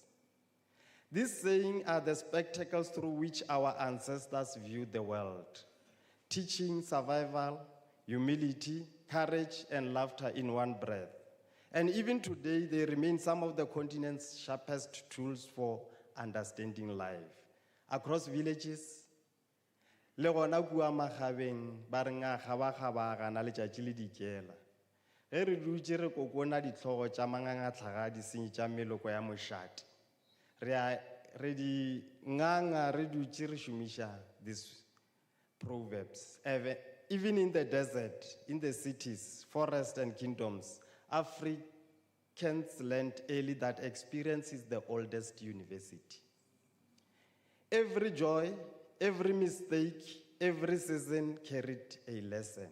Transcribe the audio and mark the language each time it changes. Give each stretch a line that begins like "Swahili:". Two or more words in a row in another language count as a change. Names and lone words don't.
English: These sayings are the spectacles through which our ancestors viewed the world, teaching survival, humility, courage, and laughter in one breath. And even today, they remain some of the continent's sharpest tools for understanding life. Across villages,
Northern Sotho: le gona kua magabeng ba re nga gaba-gabagana letšatši le dikela ge re dutše re kokona ditlhogo tša mangangatlhaga di senye tša meloko ya mošate re di nganga re dutše re šomiša
English: these proverbs. Even in the desert, in the cities, forests and kingdoms, Africans learned early that experience is the oldest university. Every joy, every mistake, every season carried a lesson.